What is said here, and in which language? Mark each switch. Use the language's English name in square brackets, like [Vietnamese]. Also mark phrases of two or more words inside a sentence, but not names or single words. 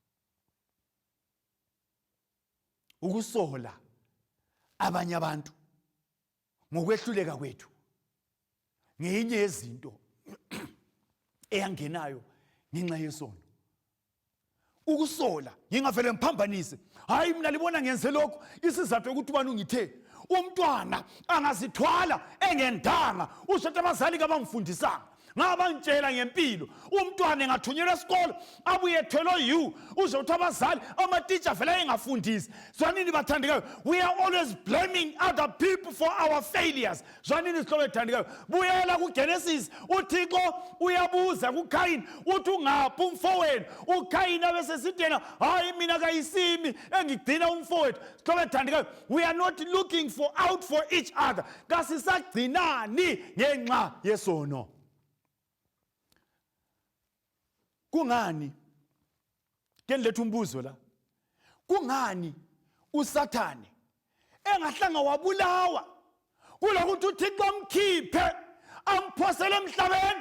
[North Ndebele] ukusola abanye abantu ngokwehluleka kwethu ngenye yezinto eyangenayo ngenxa yesono ukusola ngingavele ngiphambanise hayi mina libona ngenze lokho isizathu ukuthi ubani ungithe umntwana angazithwala engendanga usho abazali kabamfundisanga ngabantshela ngempilo umntwana engathunyelwa esikolo abuye ethwele usho ukuthi abazali ama-teacher vele engafundisi zwanini bathandekayo [English] we are always blaming other people for our failures [North Ndebele] zwanini isihlobo ethandekayo buyela kuGenesis uThixo uyabuza kuKhayini uthi ungaphi umfowenu uKhayini abesesithi yena hayi mina kayisimi engigcina umfowethu isihlobo ethandekayo [English] we are not looking out for each other [North Ndebele] kasisagcinani ngenxa yesono. Kungani kenletha umbuzo la kungani uSathane engahlanga wabulawa kulokuthi uThixo amkhiphe amphosele emhlabeni